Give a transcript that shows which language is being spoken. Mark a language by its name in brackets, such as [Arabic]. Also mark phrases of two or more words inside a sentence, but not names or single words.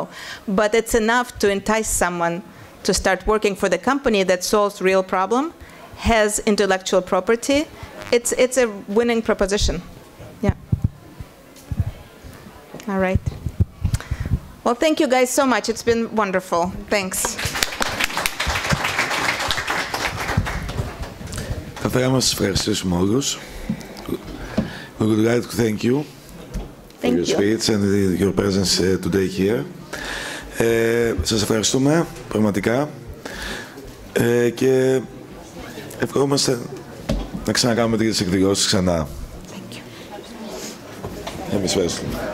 [English] But it's enough to entice someone to start working for the company that solves real problem, has intellectual property. It's a winning proposition. Yeah. All right. Well, thank you guys so much. It's been wonderful. Thanks. [Greek] Θα θέλαμε να σας ευχαριστήσουμε όλους. [English] We would like to thank you for your speech and your presence today here. [Greek] Σας ευχαριστούμε πραγματικά και ευχόμαστε να ξανακάνουμε τις εκδηλώσεις ξανά. Εμείς ευχαριστούμε.